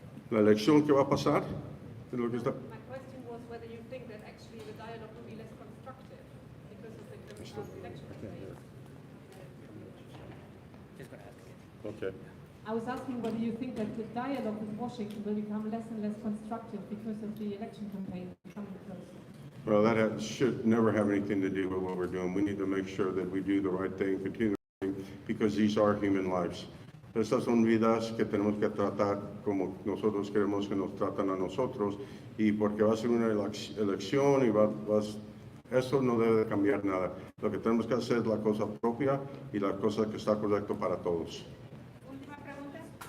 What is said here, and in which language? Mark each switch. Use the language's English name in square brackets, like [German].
[Spanish] La elección que va a pasar, es lo que está. [English] My question was whether you think that actually the dialogue will be less constructive because of the election campaign. Okay. I was asking whether you think that the dialogue with Washington will become less and less constructive because of the election campaign coming closer. Well, that should never have anything to do with what we're doing. We need to make sure that we do the right thing, continue the right thing, because these are human lives. [Spanish] Estas son vidas que tenemos que tratar como nosotros queremos que nos tratan a nosotros y porque va a ser una elección y eso no debe de cambiar nada. Lo que tenemos que hacer es la cosa propia y la cosa que está correcta para todos. Última pregunta.